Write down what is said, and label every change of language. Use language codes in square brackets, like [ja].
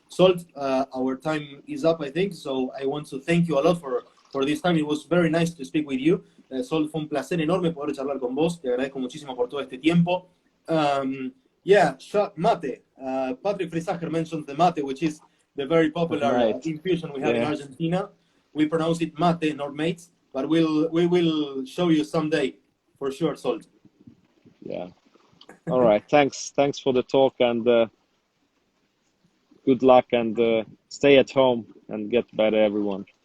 [en] Zsolt, our time is up, I think, so I want to thank you a lot for this time. It was very nice to speak with you. [es] Zsolt, fue un placer enorme poder charlar con vos, te agradezco muchísimo por todo este tiempo. Mate. [en] Patrick Frisacher mentioned the mate, which is the very popular infusion we have in Argentina. We pronounce it mate, not mates, but we will show you someday, for sure, Zsolt. Yeah. All right. Thanks for the talk, and good luck, and stay at home and get better, everyone.